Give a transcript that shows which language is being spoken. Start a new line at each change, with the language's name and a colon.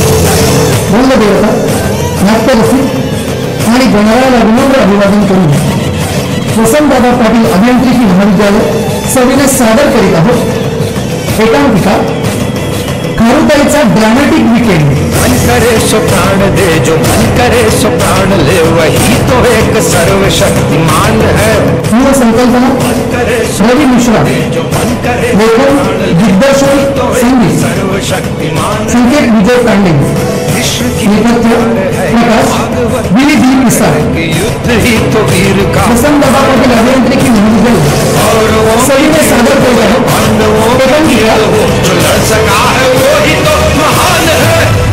Marathi: देवता नाट्यरसिक आणि गणरायाला विनम्र अभिवादन करून वसंतदादा पाटील अभियांत्रिकी महाविद्यालय सविनय सादर करीत आहोत एकांकिका खारुताईचा ड्रामेटिक वीकेंड।
Hindi: मन करे सो प्राण दे, जो मन करे सो प्राण ले, वही तो एक सर्वशक्तिमान है।
Marathi: पूर्व संकल्पना रवि मिश्रा, लेखन दिग्दर्शन संगीत संकेत विजय पांडे, नेपथ्य प्रकाश विनी डी पिसाळ।
Hindi: युद्ध ही तो वीर का
Marathi: वसंतदादा पाटील अभियांत्रिकी महाविद्यालय सविनय सादर करीत आहोत एकांकिका
Hindi: जो लड़ सका है वो ही तो महान है।